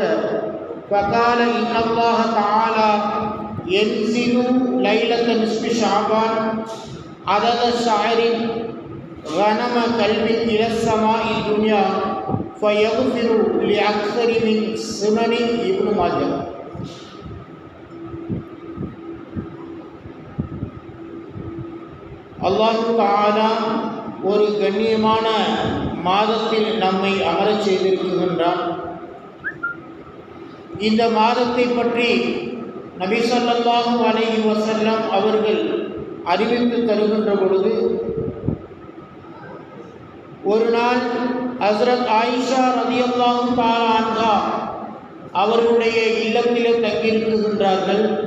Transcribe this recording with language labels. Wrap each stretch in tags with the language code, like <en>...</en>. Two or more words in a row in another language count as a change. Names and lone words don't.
<ar>فقال: إن الله تعالى ينزل ليلة نصف شعبان عدد شعر غنم كلب إلى السماء الدنيا فيغفر لأكثر من سنن ابن ماجه. الله تعالى</ar> <ta>ஒரு கண்ணியமான மாதத்தில் நம்மை அமரச் செய்திருக்கின்றார். இந்த மாதத்தை பற்றி நபி</ta> <ar>صلى الله عليه وسلم</ar> <ta>அவர்கள் அறிவித்து தருகின்ற பொழுது, ஒரு நாள் ஹஸ்ரத் ஆயிஷா</ta> <ar>رضي الله تعالى عنها</ar> <ta>அவர்களுடைய இல்லத்திலே தங்கியிருக்கின்றார்கள்.</ta>